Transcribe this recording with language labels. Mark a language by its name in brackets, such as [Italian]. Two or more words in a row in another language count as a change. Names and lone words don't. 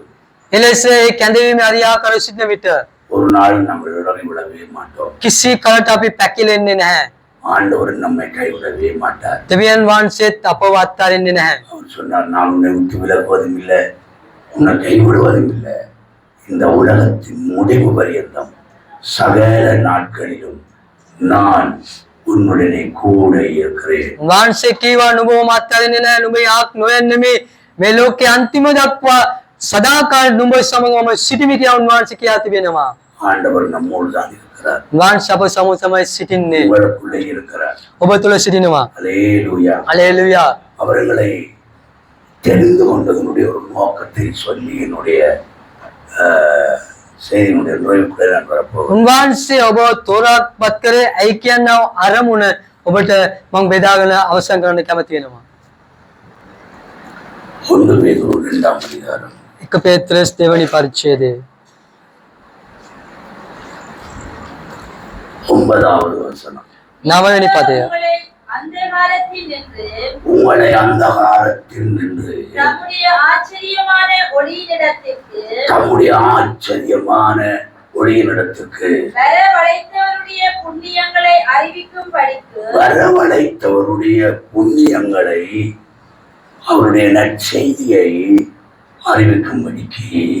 [Sinhala] එලෙස ඒ කැඳවීම අරියාකර සිටින විට [Tamil] ஒரு நாள் நாங்கள் இடறி விடவே மாட்டோம். [Sinhala] කිසි කලට අපි පැකිලෙන්නේ නැහැ. [Tamil] ஆண்டவர் நம்மை கைவிடவே மாட்டார். [Sinhala] දෙවියන් වහන්සේත් අපව අත්හරින්නේ නැහැ. [Tamil] அவர் சொன்னார், நான் உன்னை விட்டு விலகுவதும் இல்லை, உன்னை கைவிடுவதும் இல்லை. இந்த உலகத்தின் முடிவு பரியந்தம் சகல நாட்களிலும் நான் உன்னுடனே கூட இருக்கிறேன். [Sinhala] වහන්සේ කීවා නුඹව අත්හරින්නේ නැහැ, නුඹ යාක් නොයන්නෙමි. මේ ලෝකයේ අන්තිම දක්වා සදාකාල නුඹ සමගම සිටිමි කියලා උන්වහන්සේ කියා තිබෙනවා. [Tamil] ஆண்டவர் நம்மோடு தான் இருக்கிறார். [Sinhala] වහන්සේ අප සමග තමයි සිටින්නේ. [Tamil] உங்களுக்குள்ளே இருக்கிறார். [Sinhala] ඔබ තුල සිටිනවා. [Tamil] அல்லேலூயா. [Sinhala] හලෙලූයා. [Tamil] அவர்களை தெரிந்து கொண்டதனுடைய ஒரு நோக்கத்தை சொல்லி என்னுடைய செய்தியினுடைய நுழைவுக்குள்ளே நான் வரப்போகிறேன். [Sinhala] උන්වහන්සේ ඔබ තෝරාපත් කරේ ඇයි කියනව අරමුණ ඔබට මම බෙදාගෙන අවසන් කරන්න කැමති වෙනවා. [Tamil] 1 பேதுரு 2ஆம் அதிகாரம் [Sinhala] 1 පේත්‍රස් දෙවනි පරිච්ඡේදය [Tamil] 9வது வசனம். [Sinhala] 9වෙනි පදය. [Tamil] உங்களை அந்தகாரத்தில் நின்று தம்முடைய ஆச்சரியமான ஒளியினிடத்துக்கு வரவழைத்தவருடைய புண்ணியங்களை அவருடைய நற்செய்தியை அறிவிக்கும்படிக்கு